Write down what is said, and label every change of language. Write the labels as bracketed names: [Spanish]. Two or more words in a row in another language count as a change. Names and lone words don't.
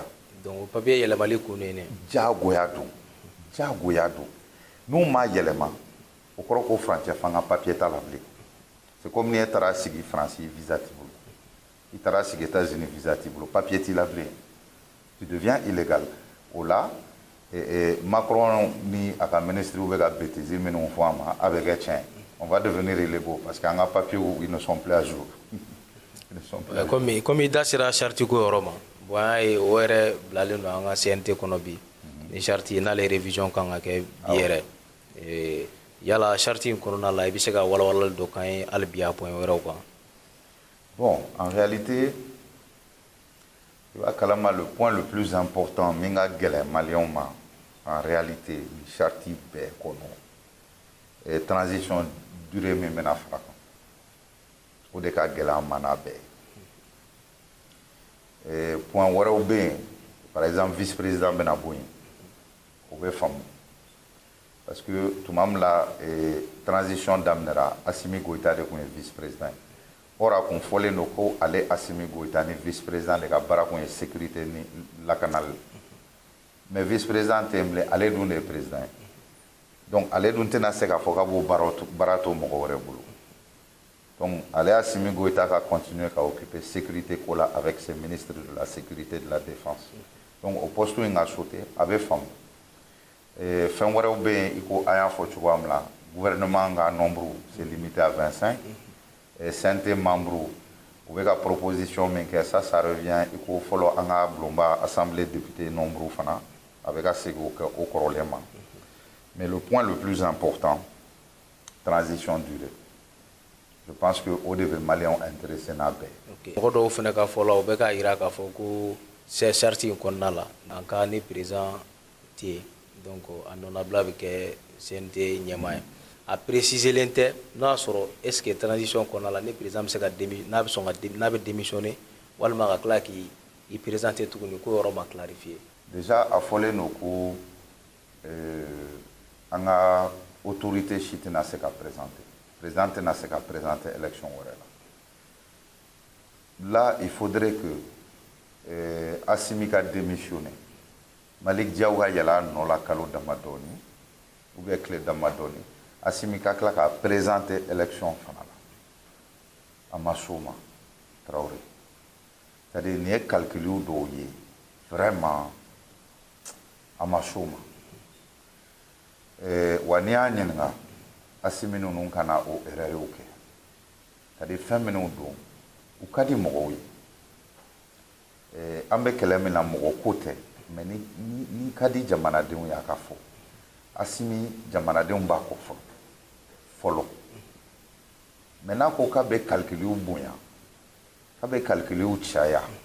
[Bambara] donc o papier yɛlɛmali kun ne jagoya don n'u m'a yɛlɛma o kɔrɔ ko frontière fanga papier t'a la bilen [French] c'est comme [Bambara] ni e taara sigi France visa t'i bolo i taara sigi États-Unis visa t'i bolo papier t'i la bilen [French] tu deviens illégal [Bambara] o la Macron ni a ka ministre bɛ ka bêtise minnu fɔ an ma a bɛ kɛ tiɲɛ [French] on va devenir illégaux parce que [Bambara] an ka papier [French] ils ne sont plus à jour [Bambara] comme i da sera charte ko yɔrɔ ma bon an y'a ye o yɛrɛ bilalen don an ka CNT kɔnɔ bi ni charte n'ale révision kan ka kɛ bi yɛrɛ yala charte in kɔnɔna la i bɛ se ka walawalali dɔ k'an ye hali bi a point wɛrɛw kan [French] bon en réalité [Bambara] i b'a kalama [French] le point le plus important [Bambara] min ka gɛlɛn maliyɛnw ma [French] en réalité [Bambara] ni charte bɛɛ kɔnɔ [French] transition durée [Bambara] min bɛna fara kan o de ka gɛlɛn an ma n'a bɛɛ ye point wɛrɛw bɛ yen [French] par exemple vice président [Bambara] bɛna bɔ yen o bɛ faamu [French] parce que [Bambara] tuma min la transition daminɛra Assimi Goïta de tun ye [French] vice président [Bambara] ye or a kun fɔlen don ko ale Assimi Goïta ni vice président de ka baara kun ye sécurité ni lakanali [French] mais vice président [Bambara] tɛ yen bilen ale dun de ye président ye donc ale dun tɛna se k'a fɔ k'a b'o baara to mɔgɔ wɛrɛ bolo donc ale Assimi Goïta ka continuer [French] ka occuper sécurité [Bambara] ko la [French] avec ses ministres de la sécurité et de la défense donc [Bambara] o poste in ka sauter a bɛ faamu fɛn wɛrɛw bɛ yen i ko an y'a fɔ cogoya min na gouvernement ka nombre [French] c'est limité à 25 CNT membre [Bambara] u bɛ ka proposition min kɛ [French] ça revient [Bambara] i ko fɔlɔ an ka bulonba [French] assemblée député nombre [Bambara] fana a bɛ ka segin o kɔrɔlen ma [French] mais le point le plus important transition durée je pense que [Bambara] o de bɛ maliyɛnw intéressé n'a bɛɛ mɔgɔ dɔw fana ka fɔ la u bɛ k'a jira k'a fɔ ko charte in kɔnɔna la an ka ni président tɛ yen donc a nɔnabila bɛ kɛ CNT ɲɛmaa ye a préciselen tɛ n'a sɔrɔ [French] est ce que transition [Bambara] kɔnɔna la ni président bɛ se ka n'a bɛ sɔn ka n'a bɛ démissionner walima ka tila k'i présenter tuguni ko yɔrɔ ma clarifier déjà a fɔlen don ko an ka autorité si tɛna se ka présenter président tɛna se ka présenter élection wɛrɛ [French] la là il faudrait que Assimi [Bambara] ka démissionner Malik Diaw ka yɛlɛ a nɔ la kalo dama dɔɔni [French] ou bien [Bambara] tile dama dɔɔni Assimi ka tila ka présenter élection fana la a ma s'o ma Traoré [French] c'est à dire [Bambara] nin ye calculiw dɔw ye vraiment a ma s'o ma wa n'i y'a ɲininka Assimi ninnu kana o erreur kɛ [French] c'est à dire [Bambara] fɛn minnu don u ka di mɔgɔw ye an bɛ kɛlɛ min na mɔgɔ ko tɛ mais ni ka di jamanadenw y'a ka fɔ Assimi jamanadenw b'a kɔ fɔlɔ mais n'a ko k'a bɛ calculiw bonya k'a bɛ calculiw caya